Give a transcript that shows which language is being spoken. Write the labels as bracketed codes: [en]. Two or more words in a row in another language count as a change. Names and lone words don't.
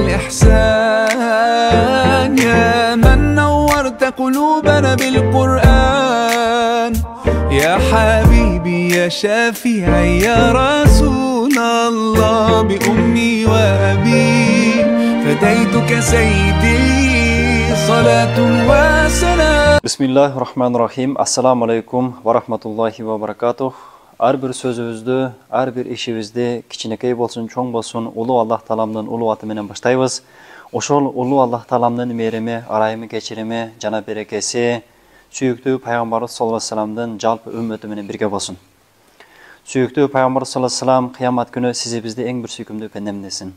[ar] الإحسان، يا من نورت قلوبنا بالقرآن، يا حبيبي يا شافعي يا رسول الله، بأمي وأبي فديتك سيدي، صلاة وسلام. بسم الله الرحمن الرحيم. السلام عليكم ورحمة الله وبركاته. [ky] Ар бир сөзүбүздү, ар бир ишибизди кичинекей болсун, чоң болсун, улуу Аллах Тааламдын улуу аты менен баштайбыз. Ошол улуу Аллах Тааламдын мээрими, арайымы, кечирими, жана берекеси сүйүктүү пайгамбарыбыз [ar] صلى الله عليه وسلم [ky] жалпы үммөтү менен бирге болсун. Сүйүктүү пайгамбарыбыз [ar] صلى الله عليه وسلم [ky] кыямат күнү сизи бизди эң бир сүйкүмдүү пендемдесин.